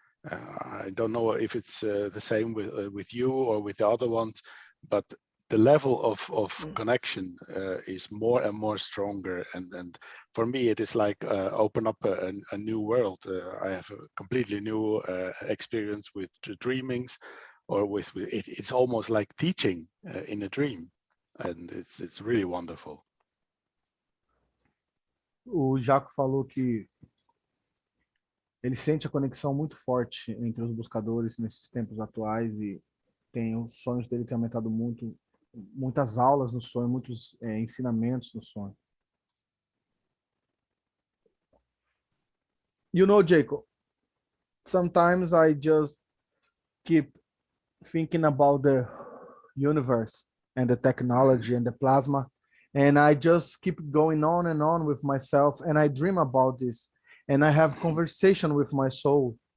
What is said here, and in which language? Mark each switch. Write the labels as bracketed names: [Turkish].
[English] I don't know if it's the same with you or with the other ones, but the level of connection is more and more stronger. And for me, it is like open up a new world. I have a completely new experience with the dreamings, or with it. It's almost like teaching in a dream, and it's really wonderful. [Portuguese] O Jaco falou que ele sente a conexão muito forte entre os buscadores nesses tempos atuais, e os sonhos dele têm aumentado muito, muitas aulas no sonho, muitos ensinamentos no sonho. [English] You know, Jacob, sometimes I just keep thinking about the universe and the technology and the plasma, and I just keep going on and on with myself, and I dream about this, and I have conversation with my soul.